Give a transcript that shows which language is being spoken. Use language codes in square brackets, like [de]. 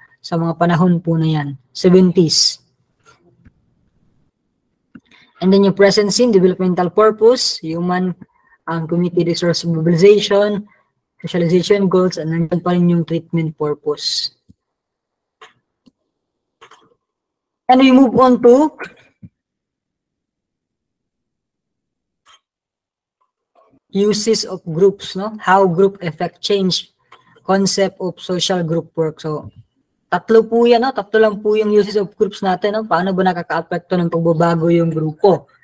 [tl] Sa mga panahon po na yan, 70s. [en] And then yung present scene, developmental purpose, human community resource mobilization, socialization goals, and [tl] nandiyan pa rin yung [en] treatment purpose. And we move on to uses of groups, no? How group effect change, concept of social group work. [tl] So, tatlo po yan, no? Tatlo lang po yung [en] uses of groups [tl] natin, no? Paano ba nakaka-apekto ng pagbabago yung grupo?